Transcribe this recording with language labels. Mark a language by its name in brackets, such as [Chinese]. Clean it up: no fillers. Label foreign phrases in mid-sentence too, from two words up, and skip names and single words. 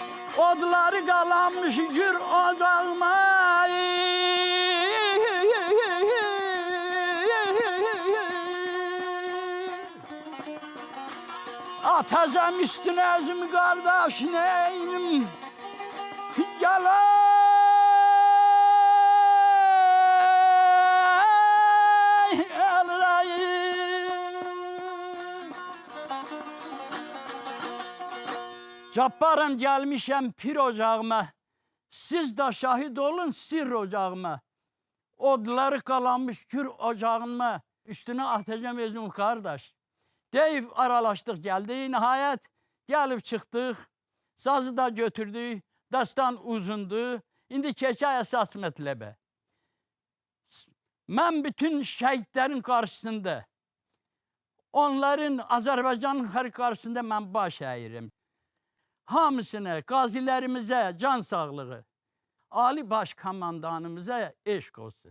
[Azerbaijani] Odları qalanmış gür ocağıma. Atacağım üstüne özüm qardaş neyim. [Turkish] Gel Cabbarım gelmişem pir ocağıma. Siz de şahit olun sir ocağıma. Odları kalanmış kür ocağıma. Üstüne atacağım özüm kardeş. Deyip aralaştık geldi. Nihayet gelip çıktık. Sazı da götürdük. Dastan uzundu. [Azerbaijani] İndi keçə əsas mətləbə. Mən bütün şəhidlərin qarşısında, onların Azərbaycanın qarşısında mən baş əyirəm. Hamısına, qazilərimizə can sağlığı, Ali Baş Komandanımıza eşq olsun.